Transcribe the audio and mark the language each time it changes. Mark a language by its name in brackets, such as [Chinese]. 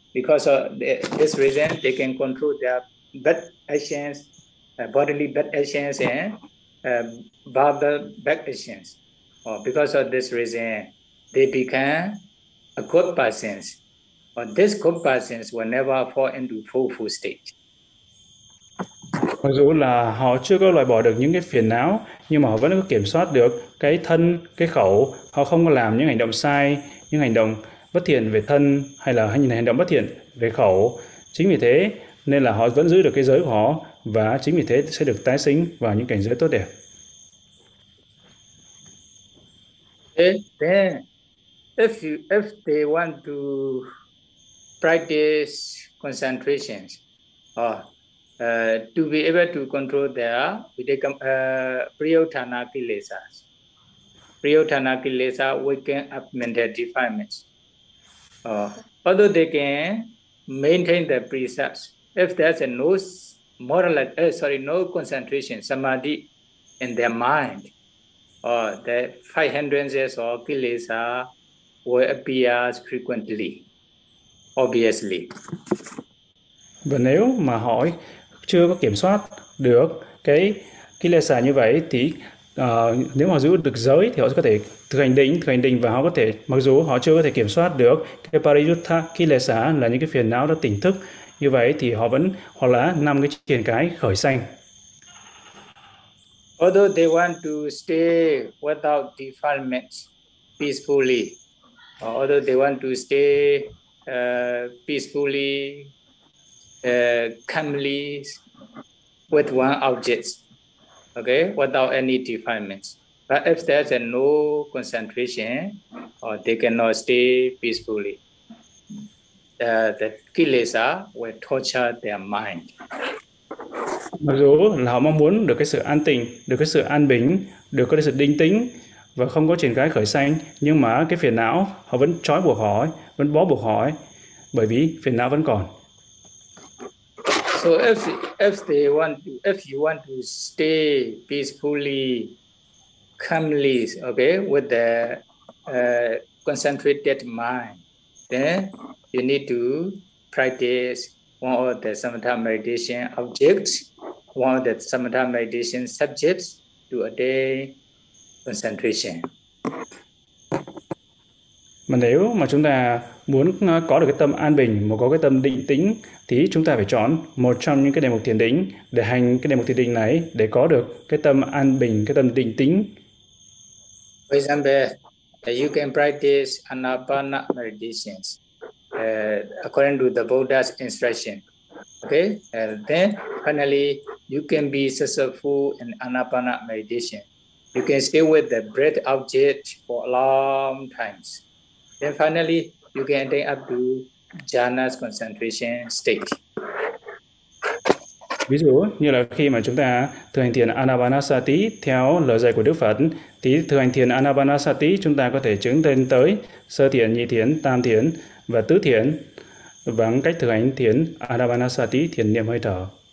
[English] Because of this reason, they can control their bad actions, bodily bad actions, and verbal bad actions. Or because of this reason, they become a good person. Or this good person will never fall into full state. [Vietnamese] Mặc dù là họ chưa có loại bỏ được những cái phiền não, nhưng mà họ vẫn có kiểm soát được cái thân, cái khẩu. Họ không có làm những hành động sai, những hành động bất thiện về thân hay là hành động bất thiện về khẩu. Chính vì thế nên là họ vẫn giữ được cái giới của họ, và chính vì thế sẽ được tái sinh vào những cảnh giới tốt đẹp. [English] Then, if they want to practice concentration, to be able to control their priyotana kilesas, priyotana kilesa waking up mental defilements. Although they can maintain the precepts, if there's a no moral, no concentration, samadhi in their mind, the five hindrances or kilesa will appear frequently, obviously. [Vietnamese] Và nếu mà họ chưa có kiểm soát được cái kilesa như vậy thì nếu mà giữ được giới thì họ có thể thực hành định, và họ có thể, mặc dù họ chưa có thể kiểm soát được cái pariyutta kilesa là những cái phiền não đã tỉnh thức như vậy, thì họ vẫn hoặc là năm cái triền cái khởi sanh. [English] Although they want to stay without defilements peacefully, although they want to stay peacefully, calmly with one object, okay, without any defilements. But if there's a no concentration, they cannot stay peacefully. The kilesa will torture their mind. [Vietnamese] Mặc dù là họ mong muốn được cái sự an tịnh, được cái sự an bình, được cái sự định tĩnh và không có triển khai khởi sanh, nhưng mà cái phiền não họ vẫn trói buộc họ, vẫn bó buộc họ, bởi vì phiền não vẫn còn. [English] So if you want to stay peacefully, calmly, okay, with the concentrated mind, then you need to practice one of the samatha meditation objects, one of the samatha meditation subjects to attain concentration. [Vietnamese] Mà nếu mà chúng ta muốn có được cái tâm an bình, mà có cái tâm định tĩnh, thì chúng ta phải chọn một trong những cái đề mục thiền định để hành cái đề mục thiền định này để có được cái tâm an bình, cái tâm định tĩnh. [English] For example, you can practice Anapana meditation according to the Buddha's instruction. Okay, then finally you can be successful in Anapana meditation. You can stay with the breath object for long times. Then finally, you can enter up to jhana's concentration state. [Vietnamese] Ví dụ như là khi mà chúng ta thực hành thiền Anapanasati theo lời dạy của Đức Phật, thì thực hành thiền Anapanasati chúng ta có thể chứng lên tới sơ thiền, nhị thiền, tam thiền và tứ thiền bằng cách thực hành thiền Anapanasati, thiền niệm hơi thở.